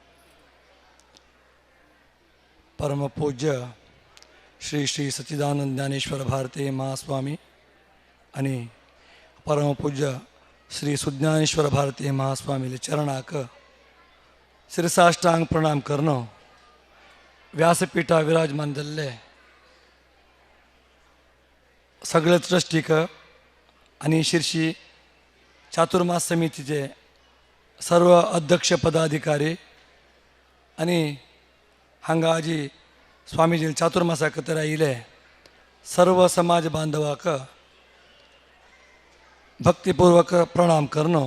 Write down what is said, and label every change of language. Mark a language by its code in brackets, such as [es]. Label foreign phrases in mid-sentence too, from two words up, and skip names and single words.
[kok] परम पूज्य श्री श्री सच्चिदानंद ज्ञानेश्वर भारती महास्वामी आणि परम पूज्य श्री सुज्ञानेश्वर भारती महास्वामी चरणाक शिरसाष्टांग प्रणाम करणं. व्यासपीठा विराजमान जाल्ले सगळे ट्रस्टीक आणि शिर्शी चातुर्मास समितीचे सर्व अध्यक्ष पदाधिकारी आणि हांगा आजी स्वामीजी चातुर्मासाक तर आयिल्ले सर्व समाज बांधवाक भक्तिपूर्वक प्रणाम करणं.